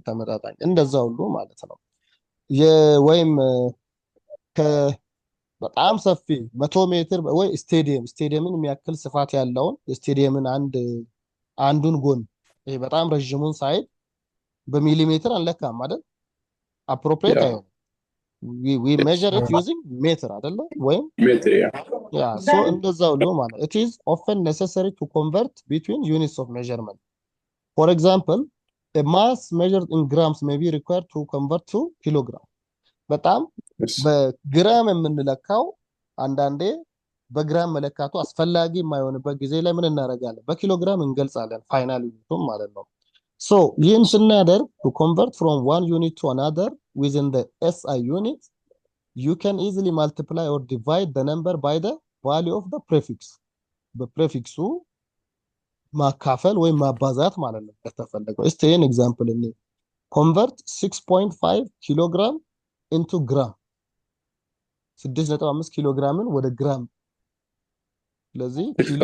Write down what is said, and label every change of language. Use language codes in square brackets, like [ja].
[am] ተመጣጣኝ እንደዛ ሁሉ ማለት ነው። ወይም በጣም ሰፊ 100 ሜትር ወይ ስቴዲየምን የሚያክል ስፋት ያለውን የስቴዲየምን አንዱን ጎን ይሄ በጣም ረዥሙን ሳይድ በሚሊሜትር አንለካም አይደል? [en] አፕሮፕሪየት Yeah. [am] አይሆንም። [en] we measure it using meter [am] አይደለ? ወይም [en] Meter, yeah. [am] ያ ሶ እንደዛ ሁሉ ማለት [en] it is often necessary to convert between units of measurement. For example, a mass measured in grams may be required to convert to kilogram. [am] በጣም [en] Yes. [am] በግራም የምንለካው አንዳንዴ በግራም መለካቱ አስፈላጊ የማይሆንበት ጊዜ ላይ ምን እናደርጋለን? በኪሎግራም እንገልጻለን ፋይናል ዩኒቱን ማለት ነው። ሶ ይህን ስናደርግ [en] to convert from one unit to another within the SI unit, you can easily multiply or divide the number by the value of the prefix. [am] በፕሬፊክሱ ማካፈል ወይም ማባዛት ማለት ነው ከተፈለገው። እስቲ ይህን ኤግዛምፕል እኔ convert 6.5 ኪሎግራም into gram 6.5 ኪሎግራምን ወደ ግራም ስለዚህ ኪሎ